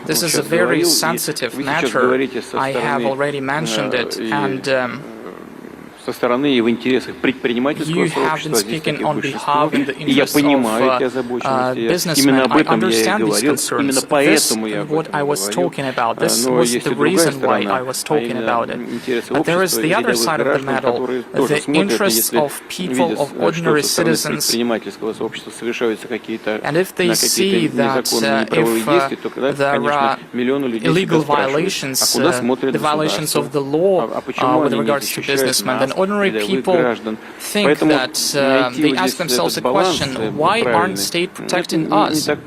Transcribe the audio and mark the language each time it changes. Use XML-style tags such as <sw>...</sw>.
<en>This is a very sensitive matter. I have already mentioned it, and</en> <ru>со стороны и в интересах предпринимательского сообщества здесь таки большинство. И я понимаю эти озабоченности. Именно об этом я и говорил. Именно поэтому я об этом говорил. Но есть и другая сторона, а именно интересы общества, рядовых граждан, которые тоже смотрят, если видят, что со стороны предпринимательского сообщества совершаются какие-то незаконные правовые действия, то тогда, конечно, миллионы людей себя спрашивают, а куда смотрят государство? А почему они не защищают нас?</ru> <en>Ordinary people think that they ask themselves a question, why aren't state protecting us?</en>